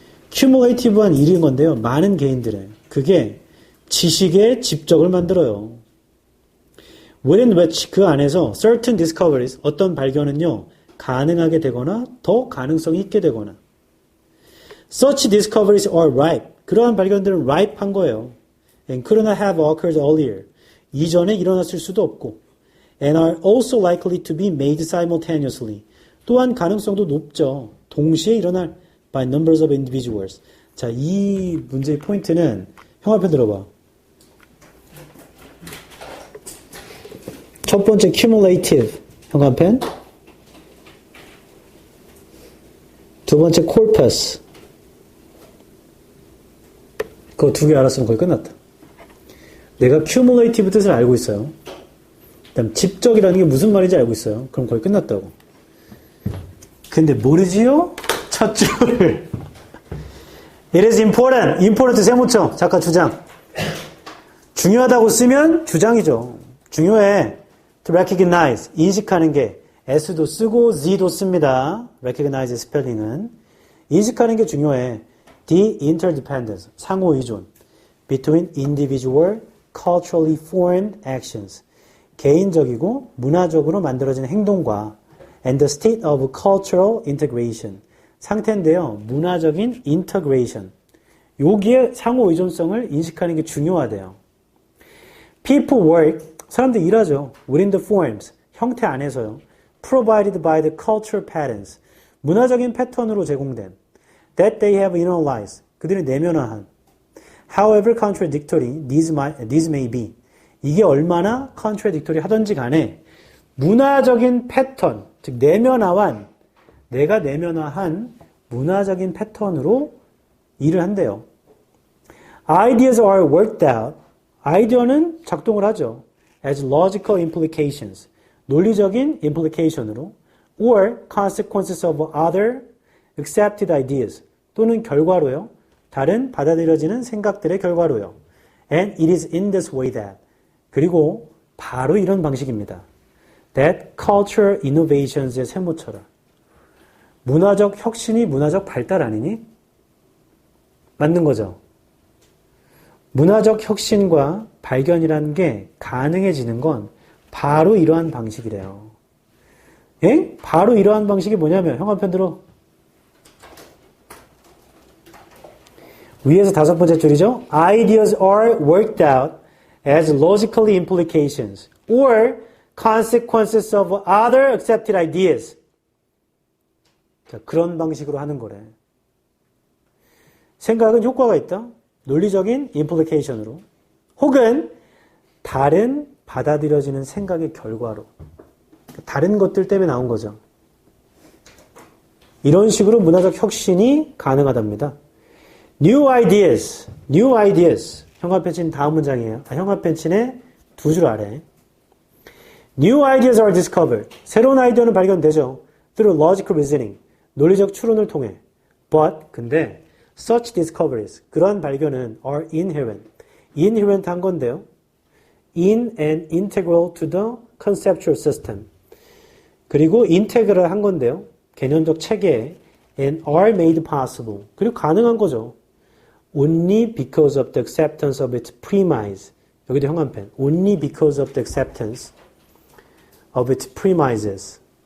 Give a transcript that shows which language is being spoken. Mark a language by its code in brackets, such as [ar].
[ko] cumulative한 일인 건데요. 많은 개인들의. 그게 지식의 집적을 만들어요. [en] within which [ko] 그 안에서 [en] certain discoveries [ko] 어떤 발견은요. 가능하게 되거나 더 가능성이 있게 되거나 [en] such discoveries are ripe. [ko] 그러한 발견들은 ripe한 거예요. [en] and could not have occurred earlier. [ko] 이전에 일어났을 수도 없고 [en] and are also likely to be made simultaneously. [ko] 또한 가능성도 높죠. 동시에 일어날 [en] by numbers of individuals. [ko] 자, 이 문제의 포인트는 형 앞에 들어봐. 첫 번째 cumulative. 형 앞엔. 두 번째 corpus. 그거 두 개 알았으면 거의 끝났다. 내가 cumulative 뜻을 알고 있어요. 그다음 집적이라는 게 무슨 말인지 알고 있어요. 그럼 거의 끝났다고. 근데 모르지요? 첫 줄. [en] It is important. [ko] important 세모쳐. 잠깐 주장. 중요하다고 쓰면 주장이죠. 중요해. [en] To recognize. [ko] 인식하는 게 S도 쓰고 Z도 씁니다. recognize 스펠링은. 인식하는 게 중요해. [en] The interdependence. [ko] 상호 의존. [en] Between individual, culturally formed actions. [ko] 개인적이고 문화적으로 만들어진 행동과 [en] and the state of cultural integration. [ko] 상태인데요. 문화적인 integration. 여기에 상호 의존성을 인식하는 게 중요하대요. [en] People work. [ko] 사람들이 일하죠. [en] Within the forms. [ko] 형태 안에서요. [en] Provided by the cultural patterns. [ko] 문화적인 패턴으로 제공된. [en] That they have internalized. [ko] 그들이 내면화한. [en] However contradictory these may be. [ko] 이게 얼마나 contradictory 하던지 간에 문화적인 패턴, 즉 내면화한, 내가 내면화한 문화적인 패턴으로 일을 한대요. [en] Ideas are worked out. [ko] 아이디어는 작동을 하죠. [en] as logical implications. [ko] 논리적인 implication으로 [en] or consequences of other accepted ideas. [ko] 또는 결과로요. 다른 받아들여지는 생각들의 결과로요. [en] And it is in this way that. [ko] 그리고 바로 이런 방식입니다. [en] That cultural innovations의 세모처럼. [ko] 문화적 혁신이 문화적 발달 아니니? 맞는 거죠. 문화적 혁신과 발견이라는 게 가능해지는 건 바로 이러한 방식이래요. 예? 바로 이러한 방식이 뭐냐면 형광펜 들어. 위에서 5번째 줄이죠. [en] Ideas are worked out as logical implications or consequences of other accepted ideas. [ko] 자, 그런 방식으로 하는 거래. 생각은 효과가 있다. 논리적인 implication으로 혹은 다른 받아들여지는 생각의 결과로 다른 것들 때문에 나온 거죠. 이런 식으로 문화적 혁신이 가능하답니다. [en] New ideas. [ko] 형광펜친 다음 문장이에요. 형광펜친의 2줄 아래. [en] New ideas are discovered. [ko] 새로운 아이디어는 발견되죠. [en] Through logical reasoning. [ko] 논리적 추론을 통해. [en] But, [ko] 근데 [en] such discoveries, [ko] 그러한 발견은 [en] are inherent. [ko] inherent 한 건데요. [en] in and integral to the conceptual system. [ko] 그리고 integral 한 건데요. 개념적 체계에 [en] and are made possible. [ko] 그리고 가능한 거죠. [en] Only because of the acceptance of its premise. [ko] 여기도 형광펜. [en] Only because of the acceptance of its premises.